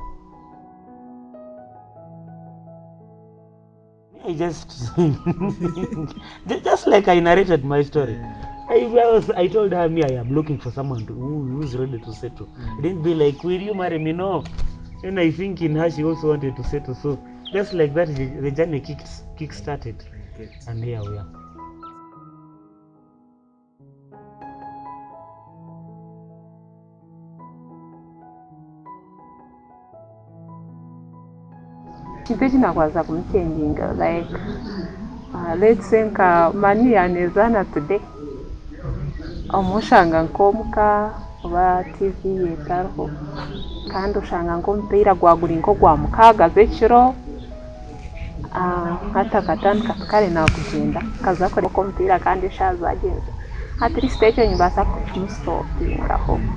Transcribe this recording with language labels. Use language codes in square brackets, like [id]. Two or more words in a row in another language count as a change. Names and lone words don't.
[en] I just like I narrated my story. I told her, I am looking for someone who's ready to settle. I didn't be like, will you marry me? No. And I think in her she also wanted to settle. So just like that, the journey kick started, and here we are. [nyn] kintu ekinakwaza kumuchenjinga [en] like let's say [nyn] nka mani yanezana today omushanga nkomuka oba TV yetariho kandi oshanga nk'omupiira gwaguri nk'ogwa mukaaga ekiro hata katandika kare nakugenda kaza kore omupiira kandi eshaaha zagenze [en] at least [nyn] ekyo nyibasa kumusitopingaho.